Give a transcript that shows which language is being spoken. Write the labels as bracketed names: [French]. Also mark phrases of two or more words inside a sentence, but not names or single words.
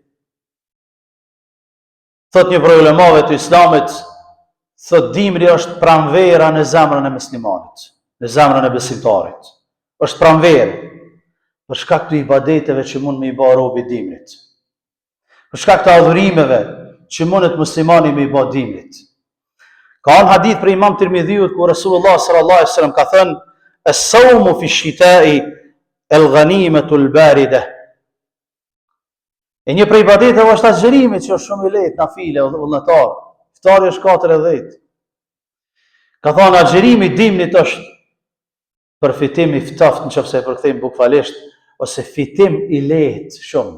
[Albanian] Thot një prej ulemave të Islamit, thot dimri është pranvera në zemrën e muslimanit, në zemrën e besimtarit. Është pranverë për shkak të ibadeteve që mund me i bë robi dimrit. Për shkak të adhurimeve që mundet muslimani me i bë dimrit. Ka një hadith për Imam Tirmidhiut ku Rasulullah [Arabic] صلى الله عليه وسلم [Albanian] ka thënë: [Arabic] "الصوم في الشتاء الغنيمة الباردة." [Albanian] E një prej ibadeteve është agjerimi që është shumë i lehtë, nafile, vullnetar. Iftari është 40. Ka thënë agjerimi i dimrit është përfitim i ftoftë nëse e përkthejmë bukfalisht, ose fitim i lehtë shumë.